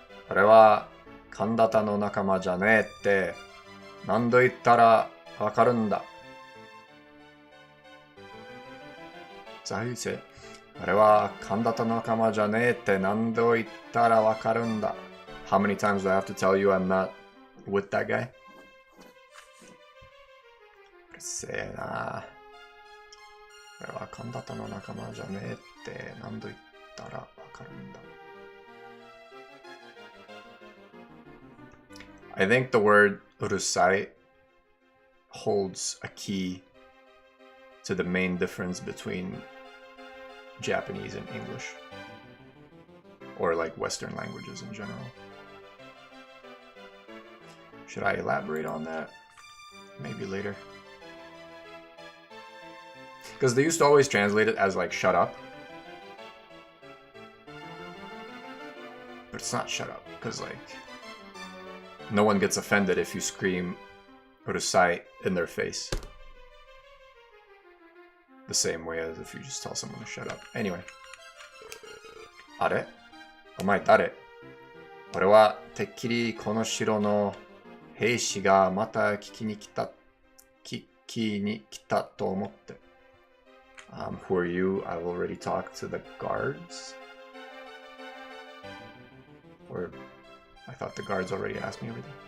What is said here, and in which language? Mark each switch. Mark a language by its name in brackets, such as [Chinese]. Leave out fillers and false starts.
[Japanese] 俺は神田田の仲間じゃねえって何度言ったらわかるんだ。ザユセ。俺は神田田の仲間じゃねえって何度言ったらわかるんだ。 [English] How many times do I have to tell you I'm not with that guy? [Japanese] うるせえな。俺は神田田の仲間じゃねえって何度言ったらわかるんだ。 [English] I think the word urusai holds a key to the main difference between Japanese and English, or like Western languages in general. Should I elaborate on that? Maybe later. Because they used to always translate it as like shut up. But it's not shut up, because like no one gets offended if you scream urusai in their face. The same way as if you just tell someone to shut up. Anyway. [Japanese] あれ？お前誰？俺はてっきりこの城の兵士がまた聞きに来たと思って。 [English] Who are you? I've already talked to the guards. Or I thought the guards already asked me everything.